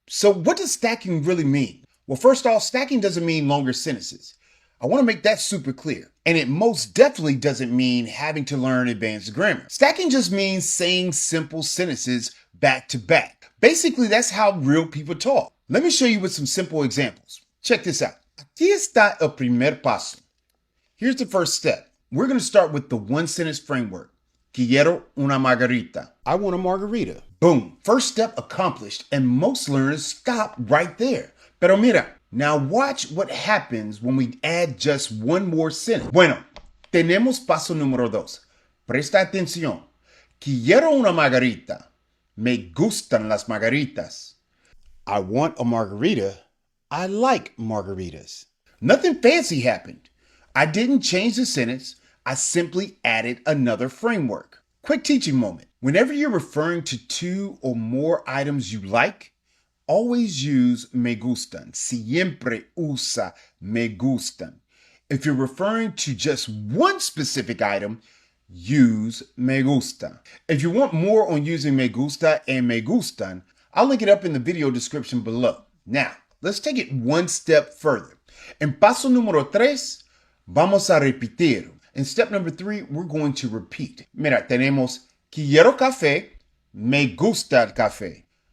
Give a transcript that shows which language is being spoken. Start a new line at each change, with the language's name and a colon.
English: So what does stacking really mean? Well, first off, stacking doesn't mean longer sentences. I want to make that super clear. And it most definitely doesn't mean having to learn advanced grammar. Stacking just means saying simple sentences back to back. Basically, that's how real people talk. Let me show you with some simple examples. Check this out.
Spanish: Aquí está el primer paso.
English: Here's the first step. We're going to start with the one sentence framework.
Spanish: Quiero una margarita.
English: I want a margarita. Boom. First step accomplished, and most learners stop right there.
Spanish: Pero mira,
English: now watch what happens when we add just one more sentence.
Spanish: Bueno, tenemos paso número dos. Presta atención. Quiero una margarita. Me gustan las margaritas.
English: I want a margarita. I like margaritas. Nothing fancy happened. I didn't change the sentence. I simply added another framework. Quick teaching moment. Whenever you're referring to two or more items you like, always use me gustan.
Spanish: Siempre usa me gustan.
English: If you're referring to just one specific item, use me gusta. If you want more on using me gusta and me gustan, I'll link it up in the video description below. Now, let's take it one step further.
Spanish: En paso número 3, vamos a repetir.
English: In step number 3, we're going to repeat.
Spanish: Mira, tenemos quiero café, me gusta el café.